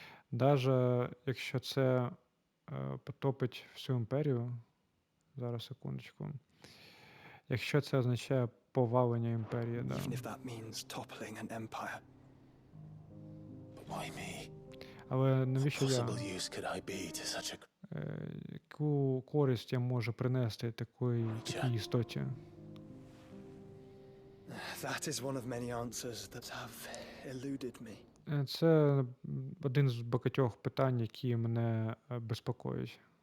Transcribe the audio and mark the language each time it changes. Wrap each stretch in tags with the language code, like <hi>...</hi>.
<uk>Даже якщо це потопить всю імперію, зараз секундочку. Якщо це означає повалення імперії, да.</uk> <en>Even if that means toppling an empire. But why me?</en> <uk>Але навіщо я?</uk> <en>Possible use could I be to such a...</en> <uk>Яку користь я можу принести такій істоті?</uk> <en>That is one of many answers that have eluded me.</en> <uk>Це один з багатьох питань, які мене безпокоять.</uk>